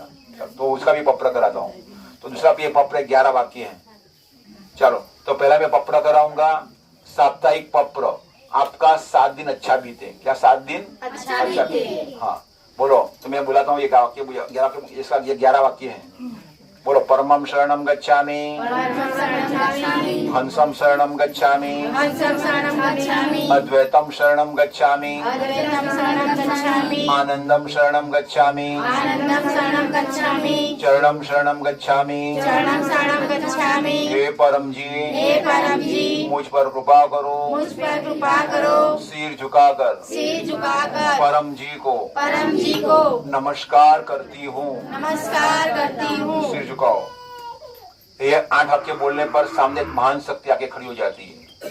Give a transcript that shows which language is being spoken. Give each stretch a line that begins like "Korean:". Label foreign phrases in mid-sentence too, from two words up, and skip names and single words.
Hindi: तो उसका भी पप्र कराता हूँ। तो दूसरा भी ये पप्र 11 वाक्य है। चलो तो पहला मैं पप्र कराऊंगा, साप्ताहिक पप्र। आपका 7 दिन अच्छा बीते। क्या 7 दिन अच्छा बीते? हाँ बोलो। तो मैं बुलाता हूँ ये वाक्य, इसका ये 11 वाक्य है। बोलो,
Sanskrit: परमं शरणं गच्छामि, हंसं शरणं गच्छामि, अद्वैतं शरणं गच्छामि, आनंदं शरणं गच्छामि, चरणं शरणं गच्छामि।
Hindi: हे परम जी, मुझ पर कृपा करो। सिर झुकाकर परम जी को नमस्कार करती हूँ। सिर झुकाओ। ये 8 वाक्य बोलने पर सामने एक महान शक्ति आके खड़ी हो जाती है।